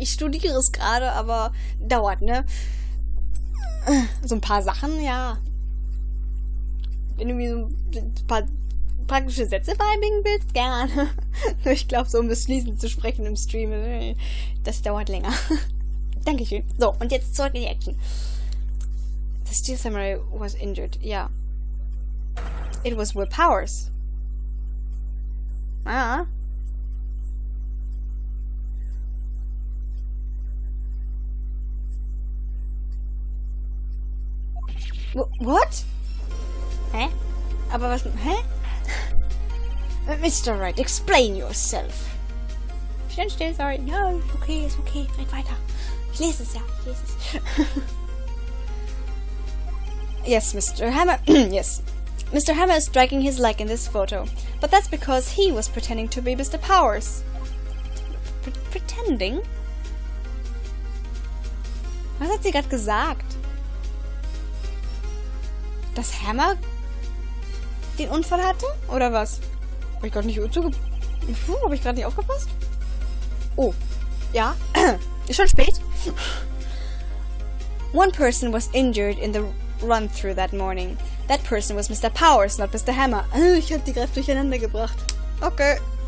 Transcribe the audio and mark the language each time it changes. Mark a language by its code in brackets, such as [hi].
[de] Ich studiere es gerade, aber dauert, ne? So ein paar Sachen, ja. Wenn du mir so ein paar praktische Sätze beibringen willst, gerne. Ich glaube, so um das fließend zu sprechen im Stream, das dauert länger. Dankeschön. So, und jetzt zurück in die Action. [en] The Steel Samurai was injured. Ja. It was Will Powers. Ah. [de] What? Hä? Aber was... Hä? Mr. [en] Wright, explain yourself. Stand still, sorry. No, okay, [de] ist okay. Red weiter. Ich lese es ja. Ich lese es. [en] Yes, Mr. Hammer... yes. Mr. Hammer is striking his leg in this photo. But that's because he was pretending to be Mr. Powers. Pretending? [de] Was hat sie gerade gesagt? Dass Hammer den Unfall hatte? Oder was? Hab ich gerade nicht hab ich gerade nicht aufgepasst? Oh. Ja. Ist schon spät. [en] One person was injured in the run-through that morning. That person was Mr. Powers, not Mr. Hammer. [de] Ich hab die gerade durcheinander gebracht. Okay.